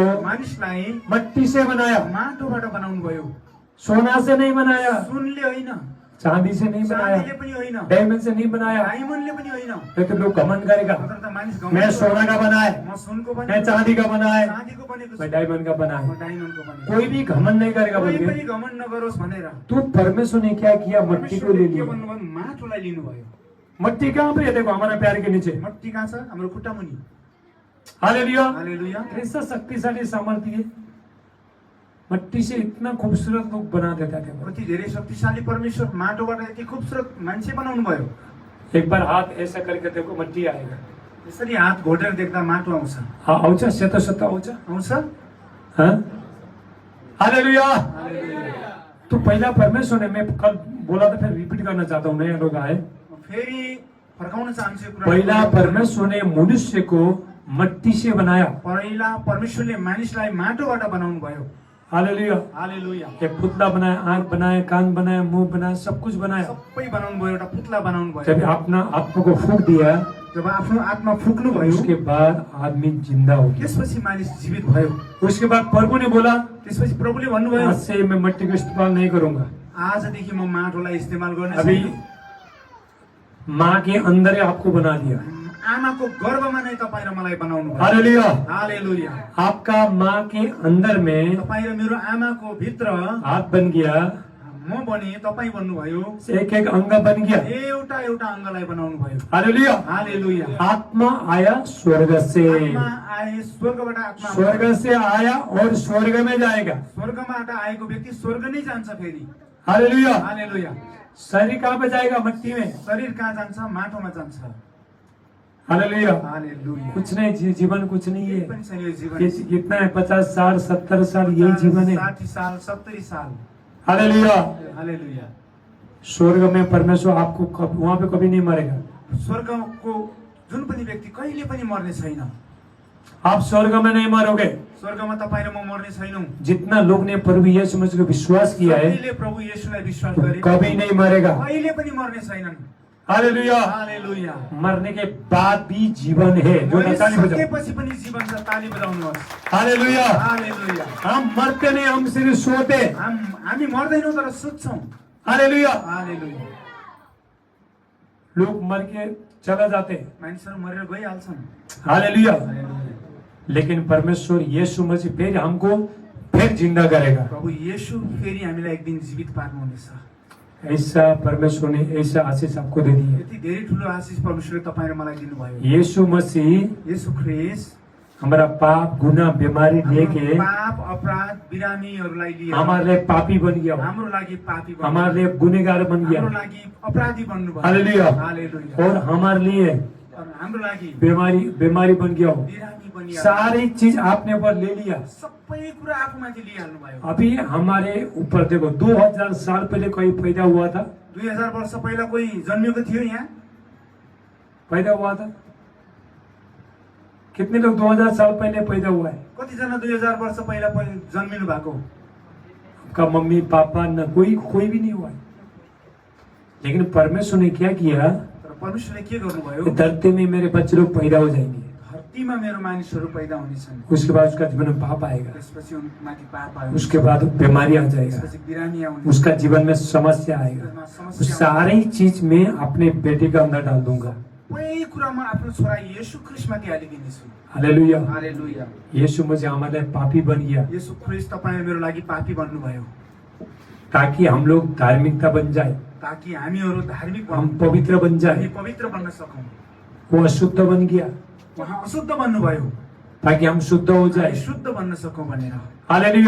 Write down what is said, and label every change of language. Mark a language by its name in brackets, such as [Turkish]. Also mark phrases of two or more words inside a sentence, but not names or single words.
[Nepali] मानिसलाई [Hindi] मट्टी से बनाया, [Nepali] माटोबाट बनाउनु भयो। [Hindi] सोना से नहीं बनाया, [Nepali] सुनले होइन, [Hindi] चांदी से नहीं बनाया, [Nepali] चाँदीले पनि होइन, [Hindi] डायमंड से नहीं बनाया। [Nepali] डायमन्डले पनि होइन। [Hindi] लेकिन लोग घमंड करेगा, [Nepali] तर त मानिस घमण्ड [Hindi] मैं सोना का बनाए, [Nepali] म सुनको [Hindi] मैं [Nepali] बनेको, [Hindi] चांदी का बनाए, [Nepali] चाँदीको बनेको छु, [Hindi] मैं डायमंड का [Nepali] म [Hindi] बनाए। [Nepali] डायमन्डको बनेको। [Hindi] कोई भी घमंड नहीं करेगा बोल [Nepali] कोही [Hindi] के। [Nepali] पनि घमण्ड नगरोस् भनेर [Hindi] तो परमेश्वर ने क्या किया? मट्टी को ले [Nepali] परमेश्वरले के [Hindi] लिया। [Nepali] भन्नुभयो? माटोलाई लिनुभयो। [Hindi] मट्टी कहाँ पे है? देखो हमारा पैर के नीचे। [Nepali] मट्टी कहाँ छ? हाम्रो खुट्टा मुनि। [Hindi] हालेलुया। [Nepali] हालेलुया। [Hindi] ऐसा शक्तिशाली सामर्थ्य है। मट्टी से इतना खूबसूरत लोग बना देता थे। [Nepali] कति धेरै शक्तिशाली परमेश्वर माटोबाट यति खुबसुरत मान्छे बनाउनु भयो। [Hindi] एक बार हाथ ऐसा करके देखो, मट्टी आएगा। [Nepali] यसरी हात घोटेर देख्दा माटो आउँछ। हाँ, आउँछ, सेतो सेतो आउँछ। आउँछ? [Hindi] हाँ? हालेलुया। [Nepali] हालेलुया। [Hindi] तो पहला परमेश्वर ने, मैं कल बोला था, फिर रिपीट करना चाहता हूँ, नया लोग आए। [Nepali] फेरि फर्काउन चाहन्छु यो कुरा। [Hindi] पहिला परमेश्वर ने मनुष्य को मट्टी से बनाया। [Nepali] पहिला परमेश्वरले मानिसलाई माटोबाट बनाउनु भयो। [Hindi] हालेलुया। [Nepali] हालेलुया। [Hindi] एक पुतला बनाया, आंख बनाया, कान बनाया, मुंह बनाया, सब कुछ बनाया। [Nepali] सबै बनाउनु भयो, एउटा पुतला बनाउनु भयो। [Hindi] जब अपना आत्मा को फूंक दिया, [Nepali] जब आफ्नो आत्मा फुक्नु भयो, [Hindi] उसके बाद आदमी जिंदा हो गया। [Nepali] त्यसपछि मानिस जीवित भयो। [Hindi] उसके बाद प्रभु ने बोला, [Nepali] त्यसपछि प्रभुले भन्नुभयो, [Hindi] आज से मैं मट्टी का इस्तेमाल नहीं करूंगा। [Nepali] आजदेखि म माटोलाई इस्तेमाल गर्ने [Hindi] अभी [Nepali] छैन। [Hindi] माँ के अंदर ही आपको बना दिया। [Nepali] आमाको गर्भमा नै तपाईँ र मलाई बनाउनु भयो। [Hindi] हालेलुया। [Nepali] हालेलुया। [Hindi] आपका माँ के अंदर में [Nepali] तपाईँ र मेरो आमाको भित्र [Hindi] आप बन गया, [Nepali] म बने, तपाईँ बन्नुभयो, [Hindi] एक एक अंग बन गया। [Nepali] एउटा एउटा अङ्गलाई बनाउनु भयो। [Hindi] हालेलुया। [Nepali] हालेलुया। [Hindi] आत्मा आया स्वर्ग से, [Nepali] आत्मा आए स्वर्गबाट, आत्मा [Hindi] स्वर्ग से आया और स्वर्ग में जाएगा। [Nepali] स्वर्गबाट आएको व्यक्ति स्वर्ग नै जान्छ फेरि। [Hindi] हालेलुया। [Nepali] हालेलुया। [Hindi] शरीर कहाँ पे जाएगा? मट्टी में। [Nepali] शरीर कहाँ जान्छ? माटोमा जान्छ। [Hindi] हालेलुया। [Nepali] हालेलुया। [Hindi] कुछ नहीं, जीवन कुछ नहीं [Nepali] केही [Hindi] है। [Nepali] पनि छैन यो जीवन। [Hindi] ये कितना है? 50 साल 70 साल यही जीवन है। [Nepali] 60 साल 70 साल। [Hindi] हालेलुया। [Nepali] हालेलुया। [Hindi] स्वर्ग में परमेश्वर आपको वहां पे कभी नहीं मरेगा। [Nepali] स्वर्गको जुन पनि व्यक्ति कहिले पनि मर्ने छैन। [Hindi] आप स्वर्ग में नहीं मरोगे। [Nepali] स्वर्गमा तपाईँ र म मर्ने छैनौँ। [Hindi] जितना लोग ने प्रभु यीशु मसीह को विश्वास किया है, [Nepali] सबैले प्रभु येशूलाई विश्वास गरे, [Hindi] कभी नहीं मरेगा। [Nepali] कहिले पनि मर्ने छैनन्। [Hindi] हालेलुया। [Nepali] हालेलुया। [Hindi] मरने के बाद भी जीवन है। जो ताली बजाओ। [Nepali] मरेपछि पनि जीवन छ, ताली बजाउनुहोस्। [Hindi] हालेलुया। [Nepali] हालेलुया। [Hindi] हम मरते नहीं, हम सिर्फ सोते। [Nepali] हामी मर्दैनौँ तर सुत्छौँ। [Hindi] हालेलुया। [Nepali] हालेलुया। [Hindi] लोग मर के चला जाते, [Nepali] मानिसहरू मरेर गइहाल्छन्। [Hindi] हालेलुया। [Nepali] हालेलुया। [Hindi] लेकिन परमेश्वर यीशु मसीह फिर हमको फिर जिंदा करेगा। [Nepali] प्रभु येशू फेरि हामीलाई एक दिन जीवित पार्नुहुनेछ। [Hindi] ऐसा परमेश्वर ने ऐसा आशीष आपको दे दी है। [Nepali] यति धेरै ठुलो आशीष परमेश्वरले तपाईँ र मलाई दिनुभयो। [Hindi] यीशु मसीह [Nepali] येशू ख्रिस्ट [Hindi] हमारा पाप गुनाह बीमारी लेके [Nepali] पाप अपराध बिरामीहरूलाई लिएर [Hindi] हमारे लिए पापी बन गया, [Nepali] हाम्रो लागि पापी बन्नुभयो। [Hindi] हमारे लिए गुनहगार बन गया। [Nepali] हाम्रो लागि अपराधी बन्नुभयो। [Hindi] हालेलुया। [Nepali] हालेलुया। [Hindi] और हमारे लिए [Nepali] और हाम्रो लागि [Hindi] बीमारी बन गया हो। [Nepali] बिरामी बनिया। [Hindi] सारी चीज आपने ऊपर ले लिया। [Nepali] सबै कुरा आफूमाथि लिइहाल्नु भयो। [Hindi] अभी हमारे ऊपर देखो, 2000 साल पहले कोई पैदा हुआ था? [Nepali] 2000 वर्ष पहिला कोही जन्मिएको थियो यहाँ? [Hindi] पैदा हुआ था? कितने लोग 2000 साल पहले पैदा हुआ है? [Nepali] कतिजना 2000 वर्ष पहिला जन्मिनु भएको? [Hindi] आपका मम्मी पापा न कोई भी नहीं हुआ है। लेकिन परमेश्वर ने क्या किया? [Nepali] तर परमेश्वरले के गर्नुभयो? [Hindi] धरती में मेरे बच्चे लोग पैदा हो जाएंगे, [Nepali] धरतीमा मेरो मानिसहरू पैदा हुनेछन्। [Hindi] उसके बाद उसका जीवन में पाप आएगा, [Nepali] त्यसपछि उनमाथि पाप आयो, [Hindi] उसके बाद बीमारी आ जाएगा, [Nepali] त्यसपछि बिरामी आउने, [Hindi] उसका जीवन में समस्या आएगा। उस सारी चीज में अपने बेटे का अंदर डाल दूंगा। [Nepali] सबै कुरामा आफ्नो छोरा येशू ख्रिस्टमाथि हालिदिनेछु। [Hindi] हालेलुया। [Nepali] हालेलुया। [Hindi] यीशु मसीह हमारे पापी बन गया [Nepali] येशू ख्रिस्ट तपाईँ मेरो लागि पापी बन्नुभयो, [Hindi] ताकि हम लोग धार्मिकता बन जाए, [Nepali] ताकि हामीहरू धार्मिक [Hindi] हम पवित्र बन [Nepali] हामी [Hindi] जाए। [Nepali] पवित्र बन्न सकौँ। [Hindi] वो अशुद्ध बन गया [Nepali] उहाँ अशुद्ध बन्नुभयो [Hindi] ताकि हम शुद्ध हो जाए। [Nepali] हामी शुद्ध बन्न सकौँ भनेर। [Hindi] हालेलुया।